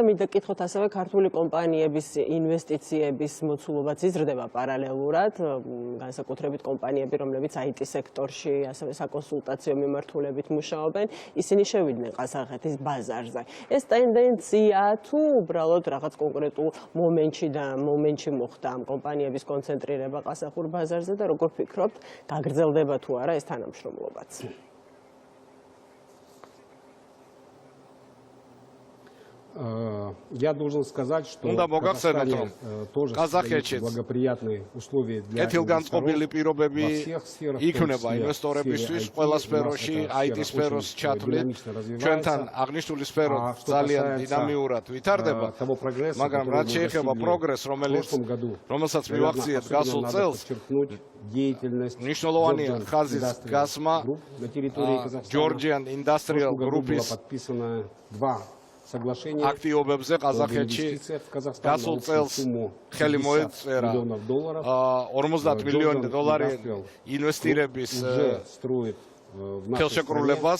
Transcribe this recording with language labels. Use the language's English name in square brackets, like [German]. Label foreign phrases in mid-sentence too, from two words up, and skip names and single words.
[Georgian] მინდა გკითხოთ ასევე ქართული კომპანიების ინვესტიციების მოცულობაც იზრდება პარალელურად, განსაკუთრებით კომპანიები, რომლებიც IT სექტორში, ასევე საკონსულტაციო მიმართულებით მუშაობენ, ისინი შევიდნენ ყაზახეთის ბაზარზე. ეს ტენდენცია თუ უბრალოდ რაღაც კონკრეტულ მომენტში მოხდა ამ კომპანიების კონცენტრირება ყაზახურ ბაზარზე და როგორ ფიქრობთ, გაგრძელდება თუ არა ეს თანამშრომლობაც? [Russian] Я должен сказать, что Казахстане тоже благоприятные условия для [Georgian] კეთილგანწყობილი პირობები იქნება ინვესტორებისთვის ყველა სფეროში, IT სფეროს ჩათვლით. ჩვენთან აღნიშნული სფერო ძალიან დინამიურად ვითარდება, მაგრამ რაც შეეხება პროგრესს, რომელსაც მივახციეთ გასულ წელს, მნიშვნელოვანია ხაზის გასმა Georgian Industrial Group-ის აქტივობებზე ყაზახეთში გასულ წელს ხელი მოეწერა 50 მილიონი დოლარი ინვესტირების ხელშეკრულებას.